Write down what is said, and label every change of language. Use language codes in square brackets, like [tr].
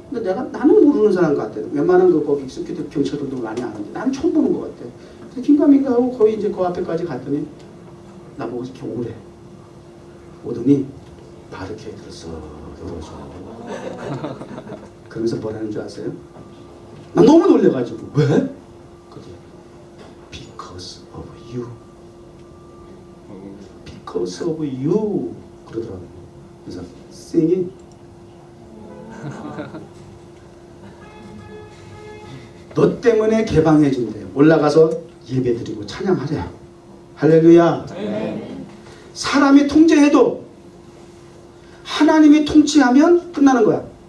[ko] 근데 나는 모르는 사람 같아. 웬만한 그 거기 시큐리티 경찰들도 많이 아는데 나는 처음 보는 것 같아. 그래서 긴가민가 하고 거의 이제 그 앞에까지 갔더니 나보고 이렇게 오래. 오더니 바리케이트를 써 열어줘. 그러면서 뭐라는 줄 아세요? 나 너무 놀래가지고 왜? 그게 [en] Because of you. Because of you [ko] 그러더라고. 그래서 singing 너 때문에 개방해진대. 올라가서 예배드리고 찬양하래. 할렐루야. 사람이 통제해도 하나님이 통치하면 끝나는 거야.